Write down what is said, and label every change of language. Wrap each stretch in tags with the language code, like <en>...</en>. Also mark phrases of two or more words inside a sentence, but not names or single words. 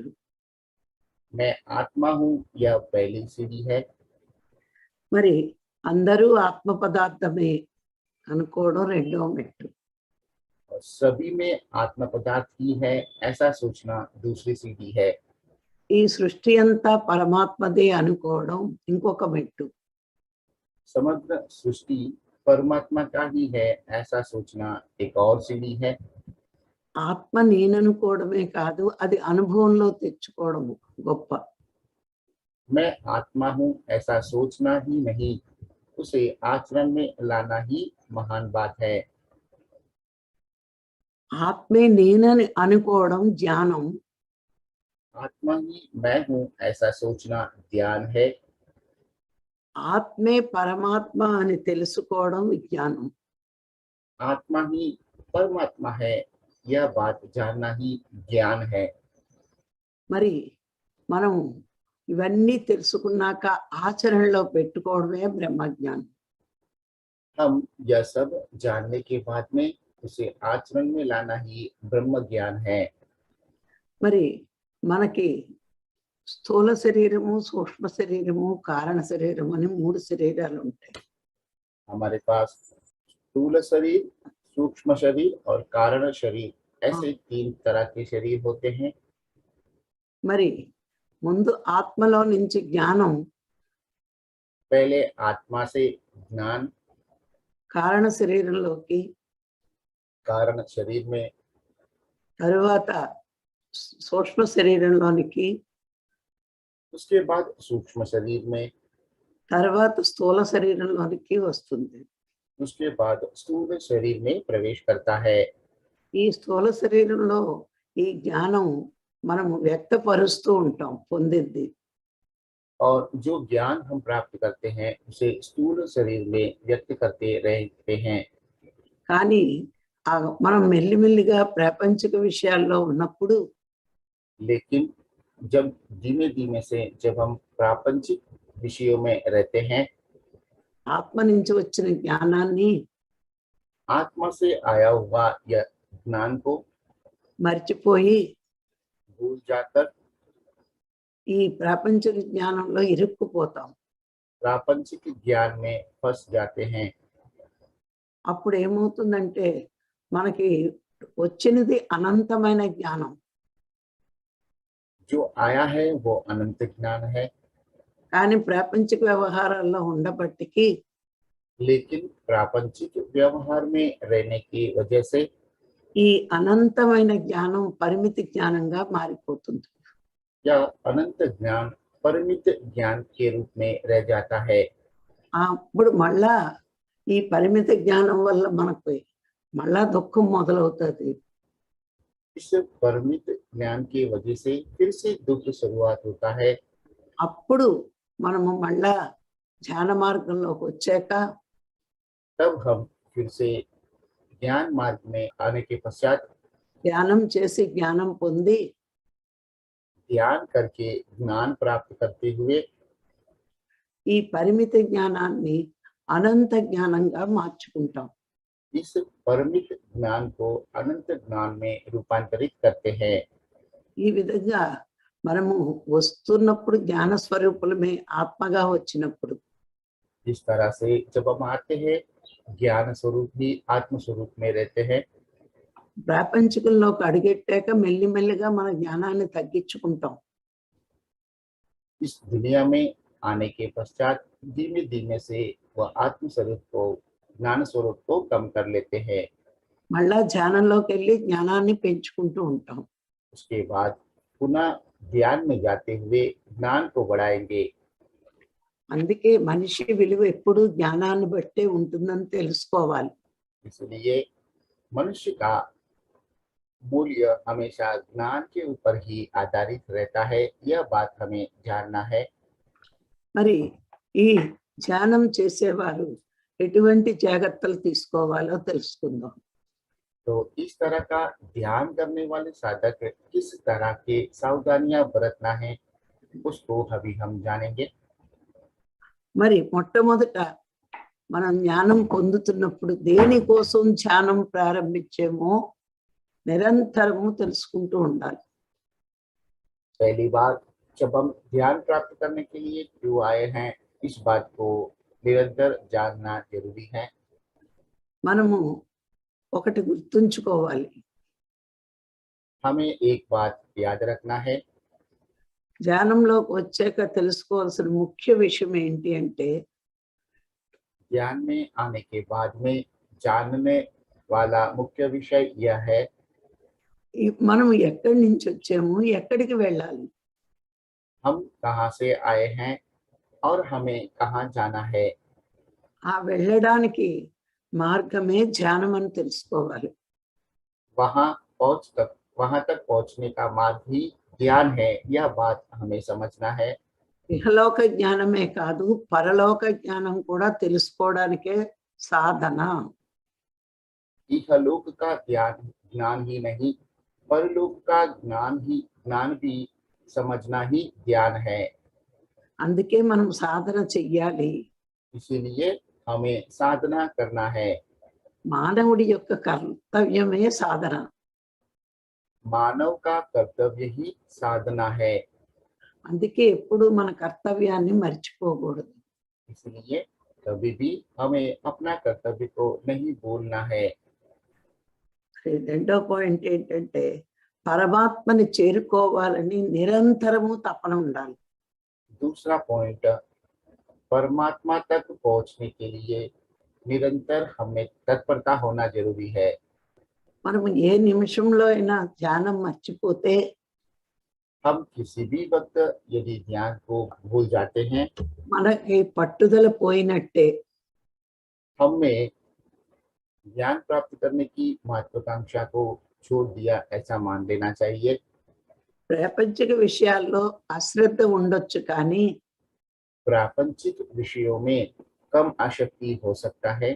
<hi>मैं आत्मा हूँ यह पहली सीढ़ी है।</hi> <te>మరి అందరూ ఆత్మ పదార్థమే అనుకోవడం రెండో మెట్టు.</te> <hi>और सभी में आत्म पदार्थ ही है ऐसा सोचना दूसरी सीढ़ी है।</hi> <te>ఈ సృష్టి అంతా పరమాత్మదే అనుకోవడం ఇంకొక మెట్టు.</te> <hi>समग्र सृष्टि परमात्मा का ही है ऐसा सोचना एक और सीढ़ी है।</hi> <te>ఆత్మ నేననుకోవడమే కాదు, అది అనుభవంలో తెచ్చుకోవడం గొప్ప.</te> <hi>मैं आत्मा हूँ ऐसा सोचना ही नहीं, उसे आचरण में लाना ही महान बात है।</hi> <te>ఆత్మే నేనని అనుకోవడం జ్ఞానం.</te> <hi>आत्मा ही मैं हूँ ऐसा सोचना ध्यान है।</hi> <te>ఆత్మే పరమాత్మ అని తెలుసుకోవడం విజ్ఞానం.</te> <hi>आत्मा ही परमात्मा है यह बात जानना ही ज्ञान है।</hi> <te>మరి మనం ఇవన్నీ తెలుసుకున్నాక ఆచరణలో పెట్టుకోవడమే బ్రహ్మజ్ఞానం.</te> <hi>हम यह सब जानने के बाद में उसे आचरण में लाना ही ब्रह्म ज्ञान है।</hi> <te>మరి మనకి స్థూల శరీరము, సూక్ష్మ శరీరము, కారణ శరీరం అని 3 శరీరాలు ఉంటాయి.</te> <hi>हमारे पास स्थूल शरीर, सूक्ष्म शरीर और कारण शरीर, ऐसे 3 तरह के शरीर होते हैं।</hi> <te>మరి ముందు ఆత్మలో నుంచి జ్ఞానం</te> <hi>पहले आत्मा से ज्ञान</hi> <te>కారణ శరీరంలోకి,</te> <hi>कारण शरीर में,</hi> <te>తరువాత సూక్ష్మ శరీరంలోనికి,</te> <hi>उसके बाद सूक्ष्म शरीर में,</hi> <te>తర్వాత స్థూల శరీరంలోనికి వస్తుంది.</te> <hi>उसके बाद स्थूल शरीर में प्रवेश करता है।</hi> <te>ఈ స్థూల శరీరంలో ఈ జ్ఞానం మనము వ్యక్తపరుస్తూ ఉంటాం పొందింది.</te> <hi>और जो ज्ञान हम प्राप्त करते हैं उसे स्थूल शरीर में व्यक्त करते रहते हैं।</hi> <te>కానీ మనం మెల్లిమెల్లిగా ప్రాపంచిక విషయాల్లో ఉన్నప్పుడు</te> <hi>लेकिन जब धीमे धीमे से जब हम प्रापंचिक विषयों में रहते हैं,</hi> <te>ఆత్మ నుంచి వచ్చిన జ్ఞానాన్ని</te> <hi>आत्मा से आया हुआ यह ज्ञान को</hi> <te>మర్చిపోయి</te> <hi>भूल जाकर</hi> <te>ఈ ప్రాపంచిక జ్ఞానంలో ఇరుక్కుపోతాం.</te> <hi>प्रापंचिक ज्ञान में फंस जाते हैं।</hi> <te>అప్పుడు ఏమవుతుందంటే మనకి వచ్చినది అనంతమైన జ్ఞానం,</te> <hi>जो आया है वो अनंत ज्ञान है,</hi> <te>కానీ ప్రాపంచిక వ్యవహారాల్లో ఉండబట్టికి</te> <hi>लेकिन प्रापंचिक व्यवहार में रहने की वजह से</hi> <te>ఈ అనంతమైన జ్ఞానం పరిమితి జ్ఞానంగా మారిపోతుంది.</te> <hi>यह अनंत ज्ञान परिमित ज्ञान के रूप में रह जाता है।</hi> <te>అప్పుడు మళ్ళా ఈ పరిమిత జ్ఞానం వల్ల మనకు మళ్ళా దుఃఖం మొదలవుతుంది.</te> <hi>इस परिमित ज्ञान की वजह से फिर से दुख शुरुआत होता है।</hi> <te>అప్పుడు మనము మళ్ళా ధ్యాన మార్గంలోకి వచ్చాక</te> <hi>तब हम फिर से ज्ञान मार्ग में आने के पश्चात</hi> <te>ధ్యానం చేసి జ్ఞానం పొంది</te> <hi>ध्यान करके ज्ञान प्राप्त करते हुए</hi> <te>ఈ పరిమిత జ్ఞానాన్ని అనంత జ్ఞానంగా మార్చుకుంటాం.</te> <hi>इस परिमित ज्ञान को अनंत ज्ञान में रूपांतरित करते हैं।</hi> <te>ఈ విధంగా మనము వస్తున్నప్పుడు జ్ఞాన స్వరూపులమే ఆత్మగా వచ్చినప్పుడు</te> <hi>इस तरह से जब हम आते हैं ज्ञान स्वरूप ही आत्म स्वरूप में रहते हैं।</hi> <te>ప్రాపంచికంలోకి అడుగెట్టాక మెల్లిమెల్లిగా మన జ్ఞానాన్ని తగ్గించుకుంటాం.</te> <hi>इस दुनिया में आने के पश्चात धीमे धीमे से वह आत्म स्वरूप को ज्ञान स्वरूप को कम कर लेते हैं।</hi> <te>మళ్ళా ధ్యానంలోకి వెళ్ళి జ్ఞానాన్ని పెంచుకుంటూ ఉంటాం.</te> <hi>उसके बाद पुनः ध्यान में जाते हुए ज्ञान को बढ़ाएंगे।</hi> <te>అందుకే మనిషి విలువ ఎప్పుడు జ్ఞానాన్ని బట్టే ఉంటుందని తెలుసుకోవాలి.</te> <hi>इसलिए मनुष्य का मूल्य हमेशा ज्ञान के ऊपर ही आधारित रहता है, यह बात हमें जानना है।</hi> <te>మరి ఈ ధ్యానం చేసేవారు ఎటువంటి జాగ్రత్తలు తీసుకోవాలో తెలుసుకుందాం.</te> <hi>तो इस तरह का ध्यान करने वाले साधक किस तरह के सावधानियां बरतना है उसको अभी हम जानेंगे।</hi> <te>మరి మొట్టమొదట మనం జ్ఞానం పొందుతున్నప్పుడు దేనికోసం ధ్యానం ప్రారంభించేమో నిరంతరము తెలుసుకుంటూ ఉండాలి.</te> <hi>पहली बात, जब हम ध्यान प्राप्त करने के लिए क्यों आए हैं, इस बात को निरंतर जानना जरूरी है।</hi> <te>మనము ఒకటి గుర్తుంచుకోవాలి,</te> <hi>हमें एक बात याद रखना है।</hi> <te>ధ్యానంలోకి వచ్చాక తెలుసుకోవాల్సిన ముఖ్య విషయం ఏంటి అంటే</te> <hi>ज्ञान में आने के बाद में जानने वाला मुख्य विषय यह है</hi> <te>మనం ఎక్కడి నుంచి వచ్చాము, ఎక్కడికి వెళ్ళాలి.</te> <hi>हम कहाँ से आए हैं और हमें कहाँ जाना है।</hi> <te>ఆ వెళ్ళడానికి మార్గమే ధ్యానం అని తెలుసుకోవాలి.</te> <hi>वहां तक पहुंचने का मार्ग ही ज्ञान है, यह बात हमें समझना है।</hi> <te>ఇహలోక జ్ఞానమే కాదు, పరలోక జ్ఞానం కూడా తెలుసుకోవడానికే సాధన.</te> <hi>इहलोक का ज्ञान ही नहीं, परलोक का ज्ञान भी समझना ही ज्ञान है।</hi> <te>అందుకే మనం సాధన చెయ్యాలి.</te> <hi>इसीलिए हमें साधना करना है।</hi> <te>మానవుడి యొక్క కర్తవ్యమే సాధన.</te> <hi>मानव का कर्तव्य ही साधना है।</hi> <te>అందుకే ఎప్పుడు మన కర్తవ్యాన్ని మర్చిపోకూడదు.</te> <hi>इसलिए कभी भी हमें अपना कर्तव्य को नहीं भूलना है।</hi> <te>రెండో పాయింట్ ఏంటంటే పరమాత్మని చేరుకోవాలని నిరంతరము తపన ఉండాలి.</te> <hi>दूसरा पॉइंट, परमात्मा तक पहुंचने के लिए निरंतर हमें तत्परता होना जरूरी है।</hi> <te>మనం ఏ నిమిషంలో అయినా ధ్యానం మర్చిపోతే</te> <hi>हम किसी भी वक्त यदि ध्यान को भूल जाते हैं,</hi> <te>మనకి పట్టుదల పోయినట్టే.</te> <hi>हमने ज्ञान प्राप्त करने की महत्वाकांक्षा को छोड़ दिया ऐसा मान लेना चाहिए।</hi> <te>ప్రాపంచిక విషయాల్లో అశ్రద్ధ ఉండొచ్చు కానీ</te> <hi>प्रापंचिक विषयों में कम आसक्ति हो सकता है,</hi>